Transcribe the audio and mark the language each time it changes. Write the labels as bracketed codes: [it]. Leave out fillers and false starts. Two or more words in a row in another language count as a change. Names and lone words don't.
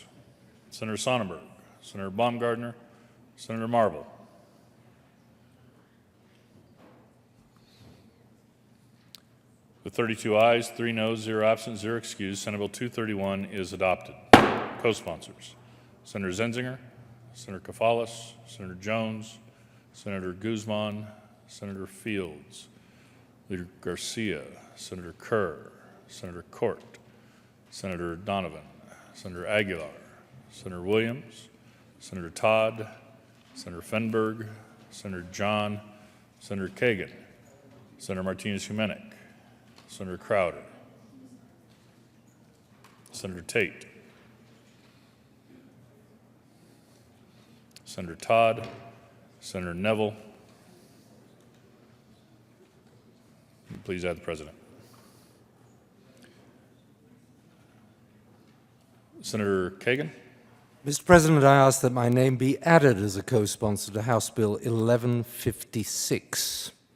[en] Senator Sonnenberg, Senator Baumgardner, Senator Marble. With 32 ayes, 3 noes, 0 absent, 0 excused, Senate Bill 231 is adopted. Co-sponsors: Senator Zenzinger, Senator Kafalis, Senator Jones, Senator Guzman, Senator Fields, Leader Garcia, Senator Kerr, Senator Court, Senator Donovan, Senator Aguilar, Senator Williams, Senator Todd, Senator Fenberg, Senator John, Senator Kagan, Senator Martinez-Humenick, Senator Crowder, Senator Tate, Senator Todd, Senator Neville. Please add the president. Senator Kagan. Mr. President, I ask that my name be added as a co-sponsor to House Bill 1156.